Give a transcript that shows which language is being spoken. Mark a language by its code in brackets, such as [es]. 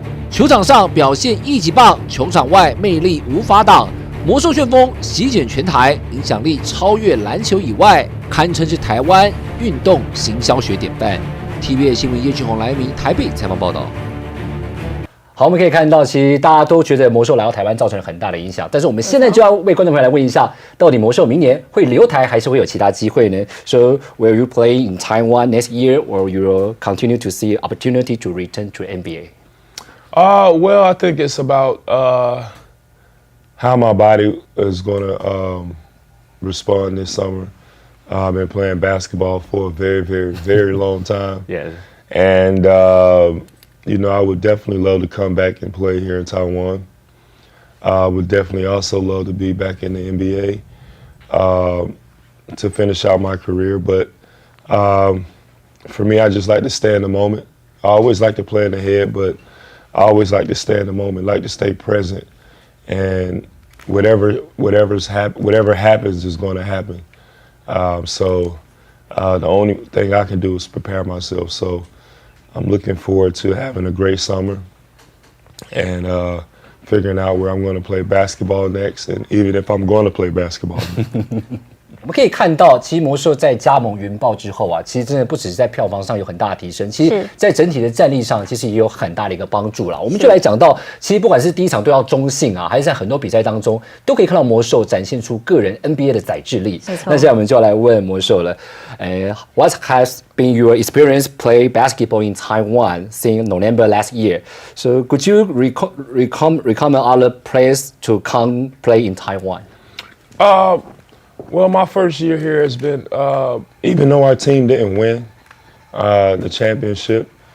[zh] 球场上表现一级棒，球场外魅力无法挡，魔兽旋风席卷全台，影响力超越篮球以外，堪称是台湾运动行销学典范。 TVBS 新闻叶俊宏、来明台北采访报道。好，我们可以看到，其实大家都觉得魔兽来到台湾造成了很大的影响，但是我们现在就要为观众朋友来问一下，到底魔兽明年会留台还是会有其他机会呢？ [en] So will you play in Taiwan next year, or you will continue to see opportunity to return to NBA? Well, I think it's about how my body is going to respond this summer. I've been playing basketball for a very, very, very long time. Yeah. And, you know, I would definitely love to come back and play here in Taiwan. I would definitely also love to be back in the NBA to finish out my career. But for me, I just like to stay in the moment. I always like to play in the head, but I always like to stay in the moment, like to stay present, and whatever happens is going to happen. So the only thing I can do is prepare myself. So I'm looking forward to having a great summer and figuring out where I'm going to play basketball next, and even if I'm going to play basketball. [zh] 我们可以看到，其实魔兽在加盟云豹之后啊，其实真的不只是在票房上有很大的提升，其实在整体的战力上，其实也有很大的一个帮助啦。我们就来讲到，其实不管是第一场对到中信啊，还是在很多比赛当中，都可以看到魔兽展现出个人 NBA 的载智力。那现在我们就要来问魔兽了， [en] What has been your experience play basketball in Taiwan since November last year? So could you recommend other players to come play in Taiwan? Well, my first year here has been, even though our team didn't win the championship,